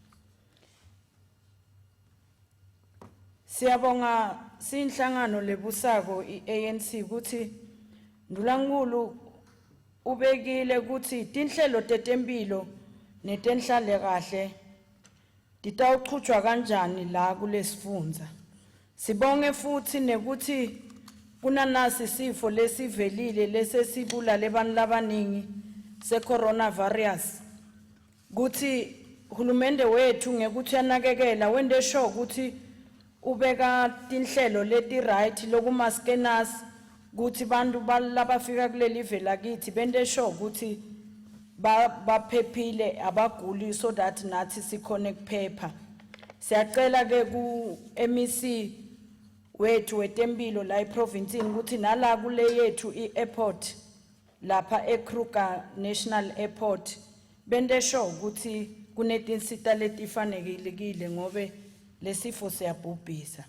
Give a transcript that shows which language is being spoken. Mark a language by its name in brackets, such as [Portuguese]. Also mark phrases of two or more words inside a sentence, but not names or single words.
[Swati] Siyabonga sinhlangano lebusako iANC ukuthi ndulankulu ubekile ukuthi tinhlelo tetempilo netenhlale kahle titawuchutjwa kanjani la kulesifundza. Sibonge futhi nekuthi kunanasi sifo lesivelile lesesibulale abantu labaningi se-coronavirus. Kuthi hulumende wethu ngekuthi yanakekela wende sure ukuthi ubeka tinhlelo leti right lokumaskenas kuthi bantu labafika kuleli live lakithi bende sure ukuthi baphephile abaguli [English] so that [Swati] nathi sikhone kuphepha. Siyacela ke ku MEC wethu wetempilo la eprovincini ukuthi nala kule yethu iairport lapha eKruger National Airport bende sure ukuthi kunetinsita letifanelekile ngobe lesifo siyabhubhisa.